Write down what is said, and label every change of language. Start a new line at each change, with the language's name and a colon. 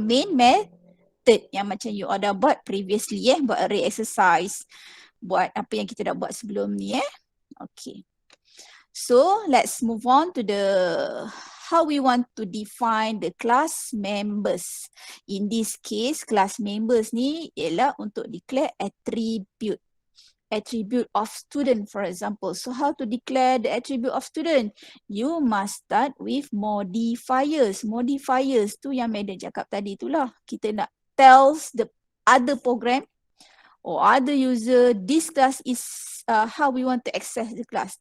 Malay: Main method yang macam you ada buat previously buat array exercise, buat apa yang kita dah buat sebelum ni Okay.
English: So let's move on to the how we want to define the class members. In this case, class members
Malay: ni ialah untuk
English: declare attribute. Attribute of student, for example. So how to declare the attribute of student? You must start with modifiers. Modifiers
Malay: tu yang Madam cakap tadi tu lah. Kita nak
English: tells the other program or other user this class is how we want to access the class.